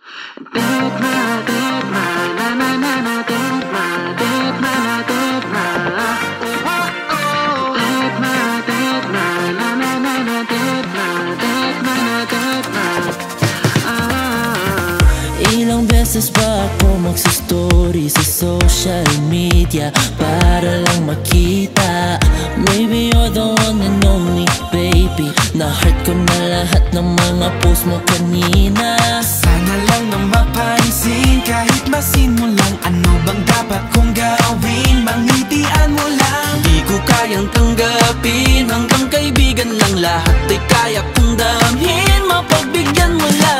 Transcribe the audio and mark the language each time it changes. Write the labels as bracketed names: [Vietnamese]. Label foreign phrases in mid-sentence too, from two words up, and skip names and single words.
[Filipino] Dedma, dedma, na na na na, dedma, dedma na dedma. Dedma, dedma, na na na na, dedma, dedma na dedma. Ilang beses pa ako magsa-story sa [English] social media [Filipino] para lang makita. [English] Maybe you're the one and only, baby. [Filipino] Na-hurt ko na lahat ng mga post mo kanina. Sana lang na mapansin, kahit masin mo lang. Ano bang dapat kong gawin? Mangitian mo lang. Di ko kayang tanggapin, hanggang kaibigan lang. Lahat ay kaya kong damhin, mapagbigyan mo lang.